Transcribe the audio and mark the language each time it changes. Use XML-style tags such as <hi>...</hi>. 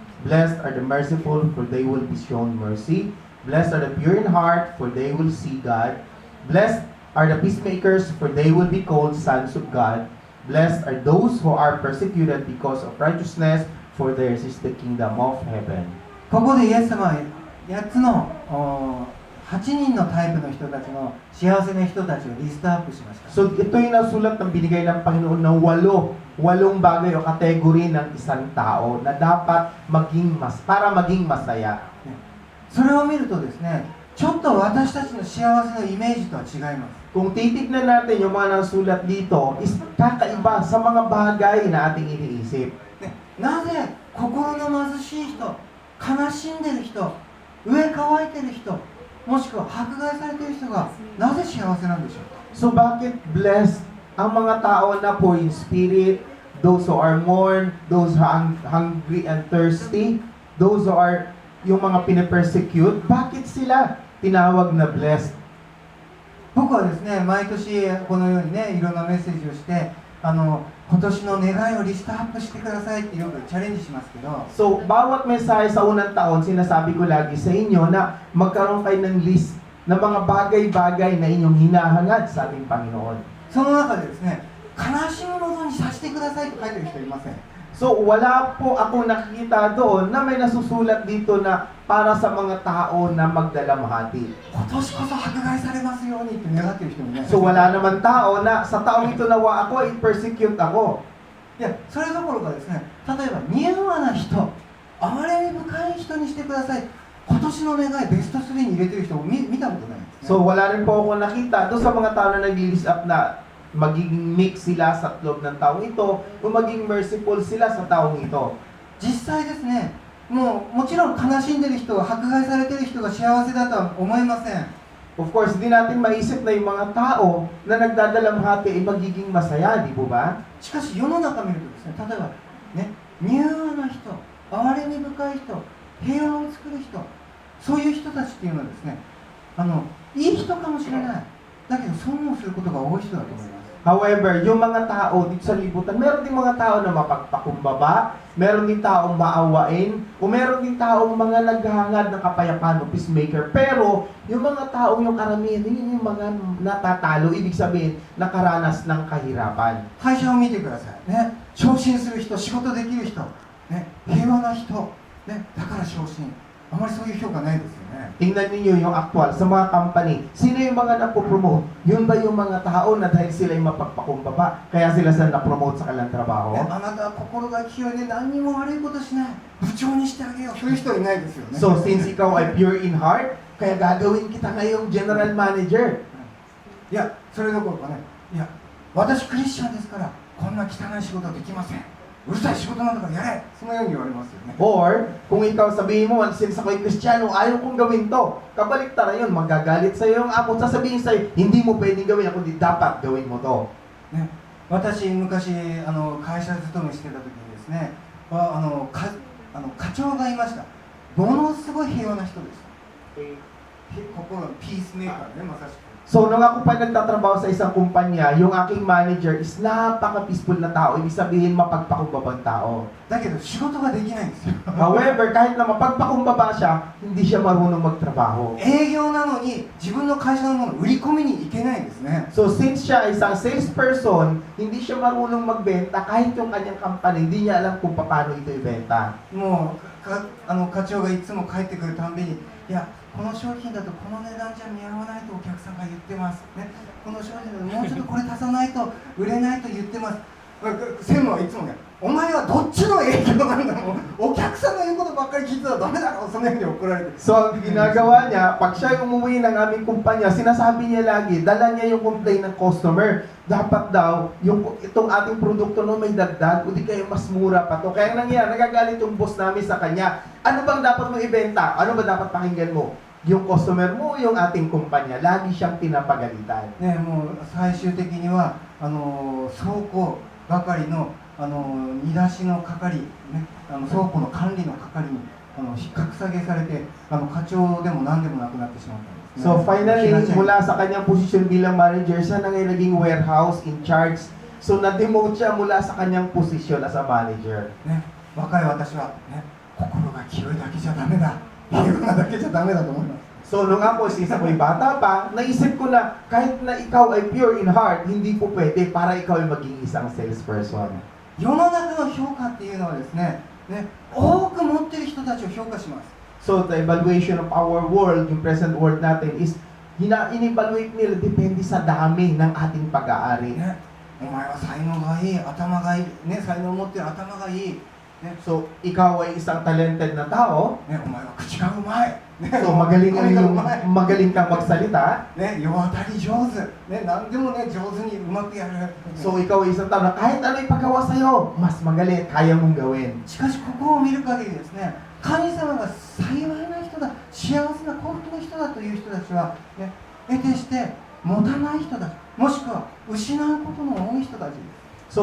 <en>Blessed are the merciful, for they will be shown mercy. Blessed are the pure in heart, for they will see God. Blessed are the peacemakers, for they will be called sons of God. Blessed are those who are persecuted because of righteousness, for theirs is the kingdom of heaven.</en> <ja>ここでイエス様は8つの8人のタイプの人たちの幸せな人たちをリストアップしました。</ja> <tl>So ito yung nasulat ng binigay ng Panginoon na walong bagay o kategory ng isang tao na dapat para maging masaya.</tl> <ja>それを見るとですね、ちょっと私たちの幸せのイメージとは違います。</ja> <tl>Kung titignan natin yung mga nasulat dito, is kakaiba sa mga bagay na ating iniisip.</tl> <ja>ね、なぜ心の貧しい人、悲しんでる人、上乾いてる人、もしくは迫害されている人がなぜ幸せなんでしょうか。</ja> <en>So</en> <tl>bakit</tl> <en>blessed</en> <tl>ang mga tao na</tl> <en>poor in spirit, those who are mourn, those who are hungry and thirsty, those who are</en> <tl>yung mga pinipersecute, bakit sila tinawag na</tl> <en>blessed?</en> <ja>僕はですね、毎年このようにね、いろんなメッセージをして、今年の願いをリストアップしてくださいってよくチャレンジしますけど、</ja> <tl>So, bawat mensahe sa unang taon, sinasabi ko lagi sa inyo na magkaroon kayo ng list ng mga bagay-bagay na inyong hinahangad sa ating Panginoon.</tl> <ja>その中でですね、悲しむものにさせてくださいと書いてる人いません。</ja> <tl>So, wala po ako nakikita doon na may nasusulat dito na para sa mga tao na magdalamhati.</tl> <ja>今年こそ迫害されますようにって願ってる人もいない。</ja> <tl>So, wala naman tao na sa taong ito nawa ako, i-persecute ako.</tl> <ja>いや、それどころかですね、例えば柔和な人、哀れみ深い人にしてください。今年の願いベスト3に入れてる人を見たことないんですね。</ja> <tl>So, wala rin po ako nakita doon sa mga tao na nag-list up na magiging mix sila sa loob ng taong ito o maging merciful sila sa taong ito.</tl> <ja>実際ですね、もちろん悲しんでる人、迫害されてる人が幸せだとは思いません。</ja> <tl>Of course, hindi natin maisip na yung mga tao na nagdadalamhati ay magiging masaya, di po ba?</tl> <ja>しかし世の中見るとですね、例えばね、柔和な人、哀れみ深い人、平和を作る人、そういう人たちっていうのはですね、いい人かもしれない。だけど損をすることが多い人だと思います。</ja> <tl>However, yung mga tao dito sa libutan, meron din mga tao na mapagpakumbaba, meron din taong maawain, o meron din taong mga naghahangad ng kapayapaan o peacemaker. Pero, yung mga taong yung karamihan, yun yung mga natatalo, ibig sabihin, nakaranas ng kahirapan.</tl> <ja>会社を見てください。ね、昇進する人、仕事できる人、ね、平和な人、ね、だから昇進。あまりそういう評価ないですよね。</ja> <tl>Tingnan niyo yung actual sa mga company. Sino yung mga napopromote? Yun ba yung mga tao na dahil sila yung mapagpakumbaba, kaya sila sa napromote sa kanilang trabaho?</tl> <ja>あなたは心が清いで何にも悪いことしない。部長にしてあげよう。そういう人はいないですよね。</ja> <tl>So, since ikaw ay pure in heart, kaya gagawin kita ngayong general manager.</tl> <ja>いや、それどころかね、いや、私クリスチャンですから、こんな汚い仕事はできません。うるさい仕事なんだからやれ。そのように言われますよね。</ja> <tl>Or, kung ikaw sabihin mo, since ako'y Kristiyano, ayaw kong gawin to. Kabaliktaran yun, magagalit sa'yo yung amo. Sasabihin sa'yo, hindi mo pwedeng gawin, ako di dapat gawin mo to.</tl> <ja>ね、私昔会社勤めしてた時にですね、課長がいました。ものすごい平和な人でした。心のピースメーカーね、まさしく。</ja> <tl>So, nung ako pa nagtatrabaho sa isang kumpanya, yung aking manager is napaka-peaceful na tao. Ibig sabihin, mapagpakumbabang tao.</tl> <ja>だけど仕事ができないんですよ。</ja> <tl>However, kahit na mapagpakumbaba siya, hindi siya marunong magtrabaho.</tl> <ja>営業なのに自分の会社のものを売り込みに行けないんですね。</ja> <tl>So, since siya ay isang salesperson, hindi siya marunong magbenta, kahit yung kanyang company, hindi niya alam kung paano ito ibenta.</tl> <ja>もう課長がいつも帰ってくるたんびに、いや、この商品だとこの値段じゃ見合わないとお客さんが言ってます、ね、この商品だともうちょっとこれ足さないと売れないと言ってます。専務はいつもね、お前はどっちの営業なんだもうお客さんの言うことばっかり聞いてたらダメだろ、そのように怒られて。</ja> <tl>So, ang ginagawa niya, pag siya umuwi ng aming kumpanya, sinasabi niya lagi, dala niya yung complaint ng customer. Dapat daw, itong ating produkto no may dagdag, o di kayo mas mura pa to. Kaya nangyayari, nagagalit yung boss namin sa kanya. Ano bang dapat mong ibenta? Ano ba dapat pakinggan mo? Yung customer mo, yung ating kumpanya. Lagi siyang pinapagalitan.</tl> <ja>ね、もう最終的には倉庫係の煮出しの係、ね、倉庫の管理の係に格下げされて課長でも何でもなくなってしまったんですね。</ja> <en>So finally,</en> <tl>Sinadya- mula sa kanyang posisyon bilang manager, siya na ngayon naging warehouse in charge. So na-demote siya mula sa kanyang posisyon as a manager.</tl> <ja>ね、若い私は、ね、心が清いだけじゃダメだ、平和なだけじゃダメだと思います。</ja> <tl>So nung ako, since ako'y bata pa, naisip ko na kahit na ikaw ay pure in heart, hindi po pwede para ikaw ay maging isang salesperson.</tl> <ja>世の中の評価っていうのはですね、多く持ってる人たちを評価します。</ja> <en>So the evaluation of our world,</en> <tl>yung present world natin is in-evaluate nila depende sa dami ng ating pag-aari.</tl> <ja>ね、お前は才能がいい、頭がいい、ね、才能を持ってる頭がいい、ね、</ja> <tl>So ikaw ay isang talented na tao,</tl> <ja>ね、お前は口がうまい、ね、</ja> <tl>so magaling</tl> <ja>髪がう</ja> <tl>yung</tl> <ja>まい、</ja> <tl>magaling kang magsalita.</tl> <ja>ね、世渡り上手、ね、何でもね、上手にうまくやる。</ja> <tl>So ikaw ay isang tao na kahit ano ipagawa sa'yo, mas magaling, kaya mong gawin.</tl> <ja>しかしここを見る限りですね、神様が幸いな人だ、幸せな幸福な人だという人たちは、ね、得てして持たない人だ、もしくは失うことの多い人たちです。</ja>